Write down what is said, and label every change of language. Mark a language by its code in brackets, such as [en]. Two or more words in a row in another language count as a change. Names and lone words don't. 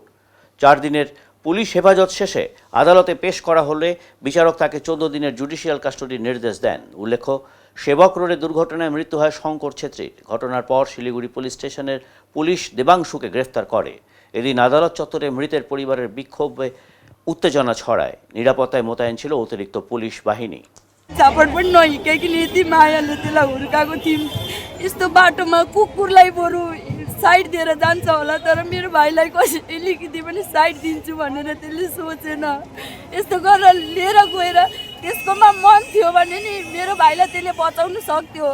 [bn] 4 দিনের পুলিশ হেফাজত শেষে আদালতে পেশ করা হলে বিচারক তাকে 14 দিনের [en] judicial custodyr [bn] নির্দেশ দেন। উল্লেখ্য, সেবক রোডে দুর্ঘটনায় মৃত্যু হয় শঙ্কর ছেত্রীর। ঘটনার পর শিলিগুড়ি পুলিশ স্টেশনের পুলিশ দেবাংশুকে গ্রেফতার করে। এদিন আদালত চত্বরে মৃতের পরিবারের বিক্ষোভে উত্তেজনা ছড়ায়। নিরাপত্তায় মোতায়েন ছিল অতিরিক্ত পুলিশ বাহিনী। [ne] झापड पनि नहिकेकी यति मायाले त्यसलाई हुर्काएको थियौँ। यस्तो बाटोमा कुकुरलाई बरु साइड दिएर जान्छ होला, तर मेरो भाइलाई कसैले अलिकति पनि साइड दिन्छु भनेर त्यसले सोचेन। यस्तो गरेर लिएर गएर त्यसकोमा मन थियो भने नि मेरो भाइलाई त्यसले बचाउन सक्थ्यो।